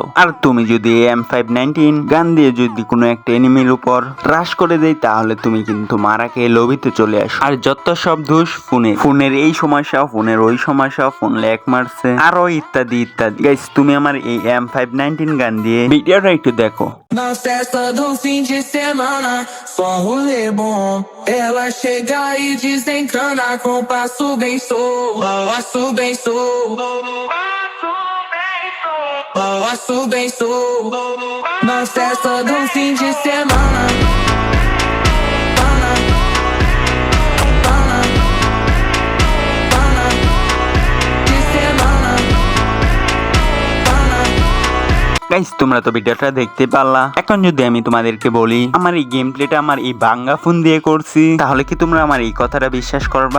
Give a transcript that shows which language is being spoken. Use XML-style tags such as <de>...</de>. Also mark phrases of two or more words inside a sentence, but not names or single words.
<bn>আর তুমি যদি M519 গান দিয়ে যদি কোনো একটা এনিমির উপর রাশ করে দেই তাহলে তুমি কিন্তু মারা খেয়ে লবিতে চলে আসো। আর যত সব দোষ ফোনের এই সমস্যা, ফোনের ওই সমস্যা, ফোন ল্যাগ মারছে, আরো ইত্যাদি ইত্যাদি। গাইস তুমি আমার এই M519 গান দিয়ে ভিডিওটা একটু দেখো।</bn> <pt>Na festa do fim de semana, só um rolê bom. Ela chega e desencana com passo bem passo bem passo bem Na festa do fim de semana.</pt> <bn>গাইস তোমরা তো ভিডিওটা দেখতে পারলা। এখন যদি আমি তোমাদেরকে বলি আমার এই</bn> <en>game playটা</en> <bn>আমার এই ভাঙ্গা ফোন দিয়ে করছি, তাহলে কি তোমরা আমার এই কথাটা বিশ্বাস করবা?</bn>